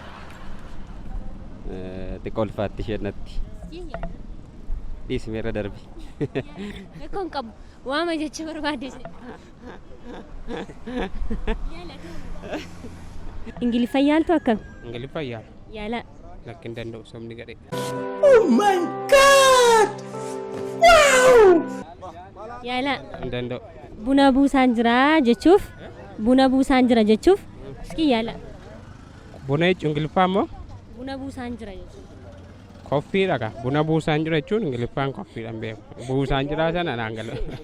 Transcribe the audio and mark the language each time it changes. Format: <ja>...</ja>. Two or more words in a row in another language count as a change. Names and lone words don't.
<om>Xiqqoo ulfaatti isheen natti. Dhiismeerra darbi. Beekoon qabu waama jecha barbaadese. Ingiliffa yaaltu akkam? Ingiliffa yaala. Yaala. Lakki hin danda'u somni gadhee.</om> <en>Oh my God! Wow!</en> <om>Yaala. Hin danda'u. Buna buusaan jira jechuuf buna buusaan jira jechuuf iski yaala. Buna jechuun Ingiliffaa immoo Buna buusaan jira jechuuf. koffiidha ka. Buna buusaan jira jechuun Ingiliffaan koffiidhaan beeku. Buusaan jira sana naan galu.</om>